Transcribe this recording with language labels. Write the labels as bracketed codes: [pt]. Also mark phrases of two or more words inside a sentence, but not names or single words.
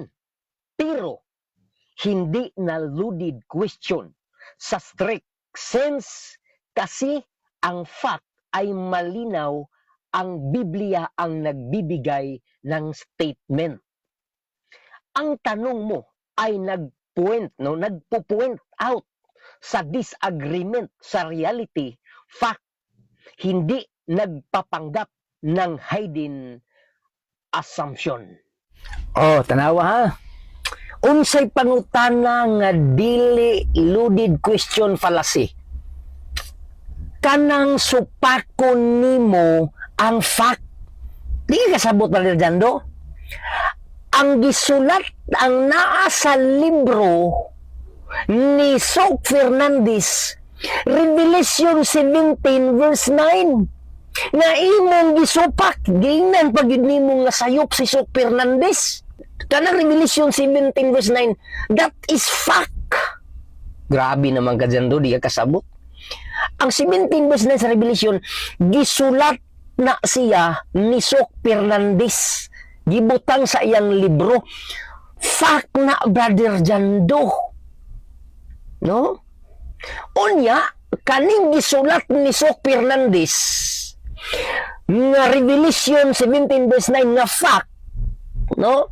[tl] Pero hindi na [en] loaded question [tl] sa [en] strict sense [tl] kasi ang fact ay malinaw, ang Biblia ang nagbibigay ng statement. Ang tanong mo ay nagpo-point out sa disagreement sa reality, fact, hindi nagpapanggap ng [en] hidden assumption. [ceb] Oh, tanawa ha. Unsay pangutana nga dili [en] loaded question fallacy. [ceb] Kanang supakon nimo ang fact. Di ka kasabot pa dyan do? Ang gisulat, ang naa sa libro ni Sok Fernandez, Revelation 17 verse 9, na imong gisupak, gingnan pag yun nimo nga sayop si Sok Fernandez. Kanang Revelation 17 verse 9, [en] that is fact. [ceb] Grabe naman ka dyan do, di ka kasabot. Ang 17 verse 9 sa Revelation, gisulat na siya ni Sok Fernandez. Gibutang sa iyang libro. Fact na, Brother Jando. No? Unya, kaning gisulat ni Sok Fernandez nga Revelation 17 verse 9 nga fact, no?